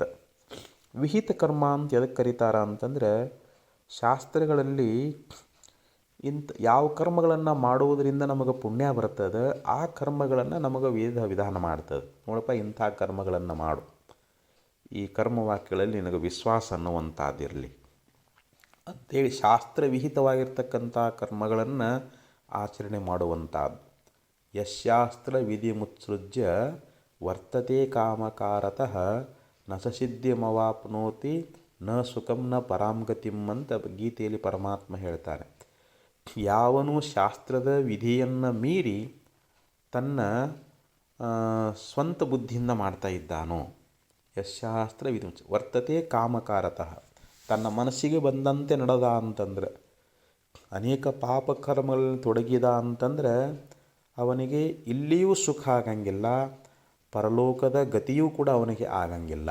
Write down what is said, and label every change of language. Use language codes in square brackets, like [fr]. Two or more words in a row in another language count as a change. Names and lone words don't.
[kn] ವಿಹಿತ ಕರ್ಮ ಅಂತ ಎದಕ್ಕೆ ಕರೀತಾರ ಅಂತಂದರೆ, ಶಾಸ್ತ್ರಗಳಲ್ಲಿ ಯಾವ ಕರ್ಮಗಳನ್ನು ಮಾಡುವುದರಿಂದ ನಮಗೆ ಪುಣ್ಯ ಬರ್ತದೆ, ಆ ಕರ್ಮಗಳನ್ನು ನಮಗೆ ವೇದ ವಿಧಾನ ಮಾಡ್ತದೆ. ನೋಡಪ್ಪ, ಇಂಥ ಕರ್ಮಗಳನ್ನು ಮಾಡು, ಈ ಕರ್ಮವಾಕ್ಯಗಳಲ್ಲಿ ನಿನಗೆ ವಿಶ್ವಾಸ ಅನ್ನುವಂಥದ್ದಿರಲಿ ಅಂಥೇಳಿ ಶಾಸ್ತ್ರವಿಹಿತವಾಗಿರ್ತಕ್ಕಂಥ ಕರ್ಮಗಳನ್ನು ಆಚರಣೆ ಮಾಡುವಂಥದ್ದು. [sa] ಯಶಾಸ್ತ್ರ ವಿಧಿ ಮುತ್ಸೃಜ್ಯ ವರ್ತತೆ ಕಾಮಕಾರತಃ ನ ಸ ಸಿದ್ಧಿಮವಾಪ್ನೋತಿ ನ ಸುಖಂ ನ ಪರಾಂಗತಿಂ [kn] ಅಂತ ಗೀತೆಯಲ್ಲಿ ಪರಮಾತ್ಮ ಹೇಳ್ತಾನೆ. ಯಾವನು ಶಾಸ್ತ್ರದ ವಿಧಿಯನ್ನು ಮೀರಿ ತನ್ನ ಸ್ವಂತ ಬುದ್ಧಿಯಿಂದ ಮಾಡ್ತಾ ಇದ್ದಾನೋ, [sa] ಯಶಾಸ್ತ್ರ ವಿಧಿ ವರ್ತತೆ ಕಾಮಕಾರತಃ, [kn] ತನ್ನ ಮನಸ್ಸಿಗೆ ಬಂದಂತೆ ನಡೆದ ಅಂತಂದ್ರೆ, ಅನೇಕ ಪಾಪಕರ್ಮಗಳಲ್ಲಿ ತೊಡಗಿದ ಅಂತಂದ್ರೆ ಅವನಿಗೆ ಇಲ್ಲಿಯೂ ಸುಖ ಆಗಂಗಿಲ್ಲ, ಪರಲೋಕದ ಗತಿಯೂ ಕೂಡ ಅವನಿಗೆ ಆಗಂಗಿಲ್ಲ.